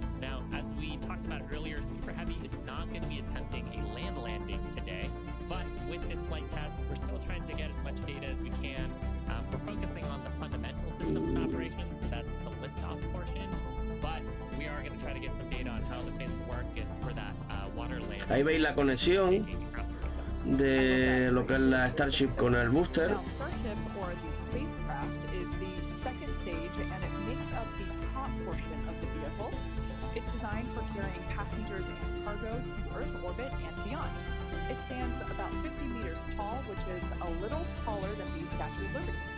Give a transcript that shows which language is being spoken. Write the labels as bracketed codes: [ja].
[en] Now, as we talked about earlier, Super Heavy is not going to be attempting a land landing today, but with this flight test, we're still trying to get as much data as we can. We're focusing on the fundamental systems and operations, so that's the liftoff portion, but we are going to try to get some data on how the fins work and for that water landing. [es] Ahí veis la conexión de lo que es la Starship con el booster. [en] Now, Starship, or the spacecraft, is the second stage, and it makes up the top portion of the vehicle. It's designed for carrying passengers and cargo to Earth orbit and beyond. It stands about 50 meters tall, which is a little taller than the Statue of Liberty.